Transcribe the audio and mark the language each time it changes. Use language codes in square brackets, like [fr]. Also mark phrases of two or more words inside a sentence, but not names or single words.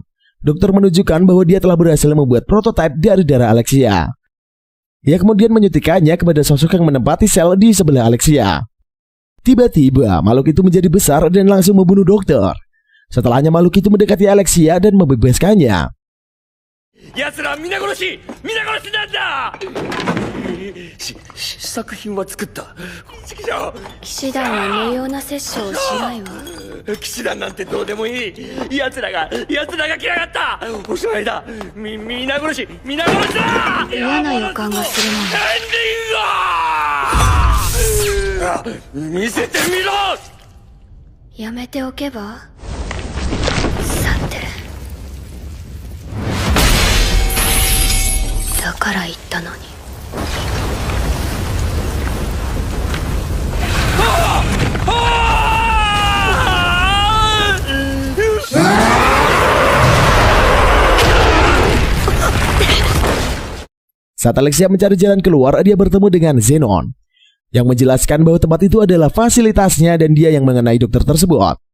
[id] Dokter menunjukkan bahwa dia telah berhasil membuat prototipe dari darah Alexia. Ia kemudian menyuntikannya kepada sosok yang menempati sel di sebelah Alexia. Tiba-tiba, makhluk itu menjadi besar dan langsung membunuh dokter. Setelahnya makhluk itu mendekati Alexia dan membebaskannya. [ja] 奴ら皆殺しなんだ。試作品は作った。騎士団は無用な殺生をしないわ。騎士団なんてどうでもいい。奴らが来やがった。おしまいだ。皆殺しだ。嫌な予感がするもエンディング。見せてみろ。やめておけば。さて。だから言ったのに。 [id] Saat Alexia mencari jalan keluar, dia bertemu dengan Zenon yang menjelaskan bahwa tempat itu adalah fasilitasnya dan dia yang mengenai dokter tersebut.